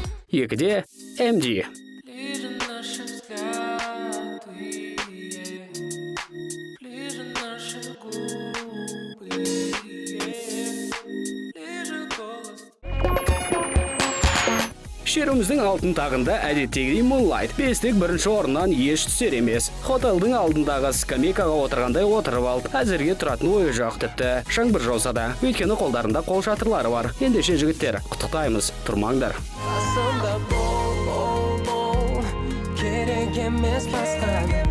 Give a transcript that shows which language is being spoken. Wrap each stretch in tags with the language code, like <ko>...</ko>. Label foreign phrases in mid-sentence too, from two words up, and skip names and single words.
<kk>Екіде М Д.</kk> <ru>Ближе наши взгляды, ближе наши губы, ближе голос.</ru> <kk>Шеруіміздің алтын тағында әдеттегідей Moonlight. Бестік бірінші орыннан еш түсер емес. Хотелдің алдындағы скамейкаға отырғандай отырып алды. Әзірге тұратын ойы жоқ, тіпті жаңбыр жауса да. Өйткені қолдарында қол шатырлары бар. Ендеше, жігіттер, құттықтаймыз, тұрмаңдар. Қасымда бол, бол, бол, керек емес басқа.</kk>